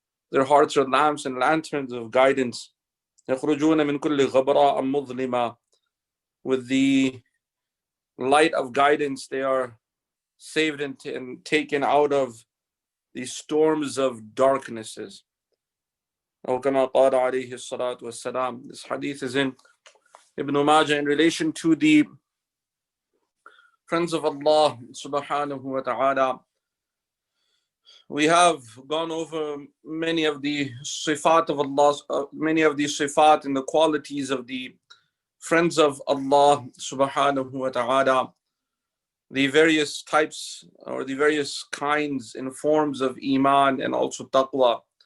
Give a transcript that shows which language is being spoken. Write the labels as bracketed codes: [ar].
[en] Their hearts are lamps and lanterns of guidance. [ar] يَخْرُجُونَ مِنْ كُلِّ غَبْرَاءٍ مُظْلِمَةٍ. [en] With the light of guidance, they are saved and taken out of the storms of darknesses. [ar] أو كما قال عليه الصلاة والسلام. [en] This hadith is in Ibn Majah in relation to the friends of Allah subhanahu wa ta'ala. We have gone over many of the sifat of Allah, many of the sifat and the qualities of the friends of Allah subhanahu wa ta'ala, the various types or the various kinds and forms of iman and also taqwa.